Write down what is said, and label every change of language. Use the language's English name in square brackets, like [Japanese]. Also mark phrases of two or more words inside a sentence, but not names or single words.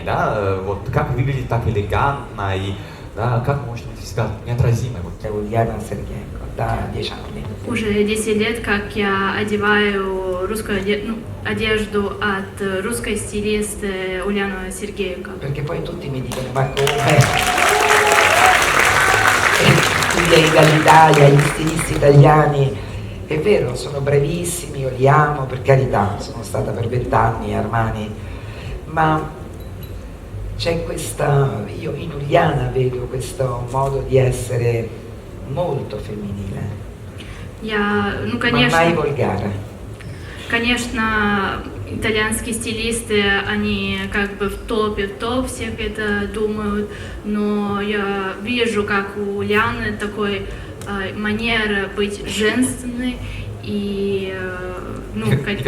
[Russian] Да? Вот как выглядит так элегантно и да, как может быть всегда неотразимо? Ульяна Сергеенко, да, 10 лет. Уже 10 лет, как я одеваю русскую одежду от русской стилиста Ульяны Сергеенко. [Italian] Perché poi tutti mi dicono, ma come? Tu vieni dall'Italia, gli stilisti italiani, è vero, sono bravissimi, io li amo, per carità, sono stata per 20 anni a Armani, ma c'è io in Uliana vedo questo modo di essere molto femminile, ma mai volgare. [Russian] Конечно, итальянские стилисты, они как бы в топе, всех это думают, но я вижу, как у Ульяны такой манера быть женственной и... никогда не вульгарно.